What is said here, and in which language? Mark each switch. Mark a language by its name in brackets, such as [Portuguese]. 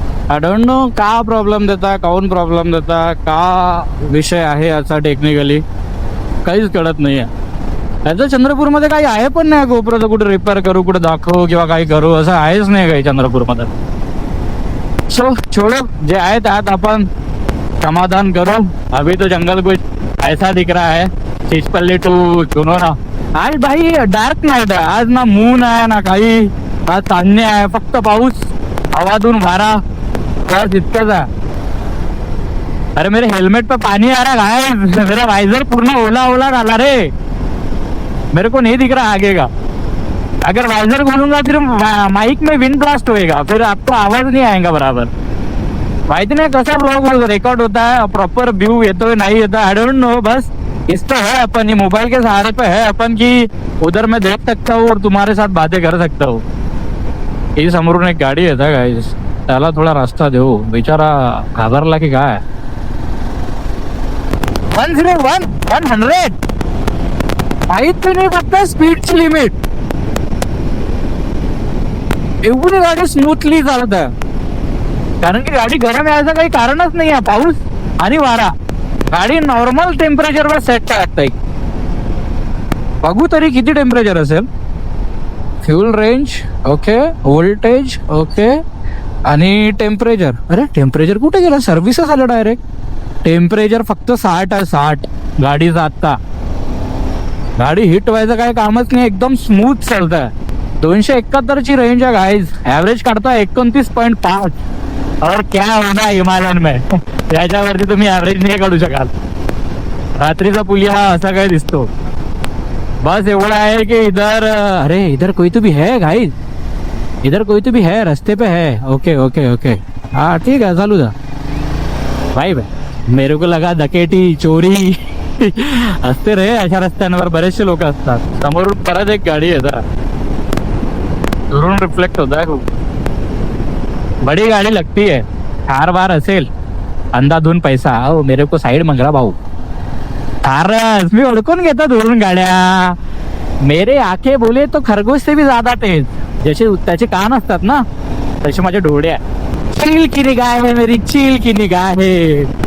[English] I don't know [Marathi] का problem देता, काऊन प्रॉब्लेम देता, का विषय आहे याचा टेक्निकली काहीच कळत नाही आहे. त्याचं चंद्रपूरमध्ये काही आहे पण नाही. गोप्रोचं कुठे रिपेअर करू, कुठे दाखवू किंवा काही करू असं आहेच नाही काही चंद्रपूरमध्ये. सो छोड़ो, जे आहे त्यात आपण समाधान करो. [Hindi] अभी तो जंगल कुछ ऐसा दिख रहा है. [Marathi] चिचपल्ली टू जुनो ना. आज भाई डार्क नाईट आहे. आज ना मून आहे ना काही, आज चांदणे आहे, फक्त पाऊस, हवातून वारा, बस इतकंच आहे. [Hindi] अरे मेरे हेलमेट पे पानी आ रहा है, मेरा वाइजर [Marathi] पूर्ण ओला ओला [Hindi] डाला रे. मेरे को नहीं दिख रहा आगे का. अगर वाइजर खोलूंगा फिर माइक में विंड ब्लास्ट होएगा, फिर आपको आवाज नहीं आएगा बराबर. [Marathi] माहिती नाही कसा ब्लॉग रिकॉर्ड होता है, प्रॉपर व्यू येतोय नाही येतो, [English] I don't know. [Hindi] बस इस तो है अपन, ये मोबाइल के सहारे पे है अपन की उधर मैं देख सकता हूँ और तुम्हारे साथ बातें कर सकता हूँ. [Marathi] ही समोरून एक गाडी येता गाईस, त्याला थोडा रस्ता देऊ. बिचारा घाबरला की काय. 101 100 माहित नाही फक्त स्पीडची लिमिट. एवढी गाडी स्मूथली चालत आहे कारण की गाडी गरम यायचं काही कारणच नाही आहे. पाऊस आणि वारा, गाडी नॉर्मल टेम्परेचरवर सेट टाकता येईल. बघू तरी किती टेम्परेचर असेल. Fuel range okay, voltage okay आणि टेम्परेचर. अरे टेम्परेचर कुठे गेलं, सर्व्हिसेस आलं डायरेक्ट. टेम्परेचर फक्त 60 आहे, 60 गाडीचा. आत्ता गाडी हिट व्हायचं काही कामच नाही, एकदम स्मूथ चालत आहे. 271 ची रेंज आहे गाईज. ॲव्हरेज काढता 29.5. [Hindi] और क्या होना हिमालयन में [Marathi] याच्यावरती तुम्ही ॲव्हरेज नाही काढू शकाल. रात्रीचा पुलिया असा काय दिसतो. बस एवढा आहे की [Hindi] इधर, अरे इधर कोई तो भी है गाइस, इधर कोई तो भी है, रस्ते पे है. [English] okay okay okay, [Hindi] हाँ ठीक है, चालू था भाई. मेरे को लगा [Marathi] डकेटी चोरी असते रे अशा रस्त्यांवर, बरेचसे लोक असतात. समोरून परत एक गाडी येतात, दुरून रिफ्लेक्ट होत आहे खूप. [Hindi] बड़ी गाडी लगती है, [Marathi] थार बार असेल, अंधाधुन पैसा. [Hindi] ओ मेरे को साइड मंगरा भाऊ. [Marathi] थारच मी ओळखून घेतो दुरून गाड्या. [Hindi] मेरे आखे बोले तो खरगोश से भी ज्यादा तेज. [Marathi] जसे त्याचे कान असतात ना तसे माझे डोळे आहे. [Hindi] चील की निगाह है मेरी, चील की निगाह है.